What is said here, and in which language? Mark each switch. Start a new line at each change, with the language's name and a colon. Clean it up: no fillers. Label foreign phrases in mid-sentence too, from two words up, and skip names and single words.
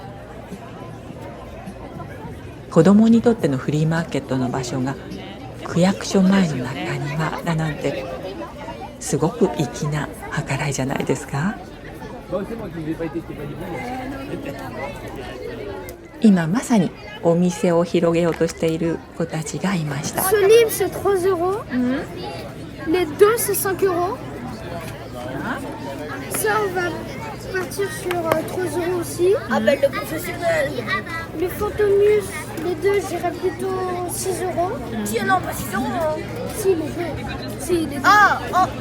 Japanese: 子供にとってのフリーマーケットの場所が区役所前の中庭だなんて、すごく粋な計らいじゃないですか。今まさにお店を広げようとしている子たちがいました。
French: Ce livre c'est 3 euros. Les deux c'est 5 euros. Ça on va partir sur 3 euros aussi. Ah ben le professionnel. Les Phantomus, les deux je dirais plutôt 6 euros. Si non pas 6 euros. Si les deux. Si les deux. Ah oh,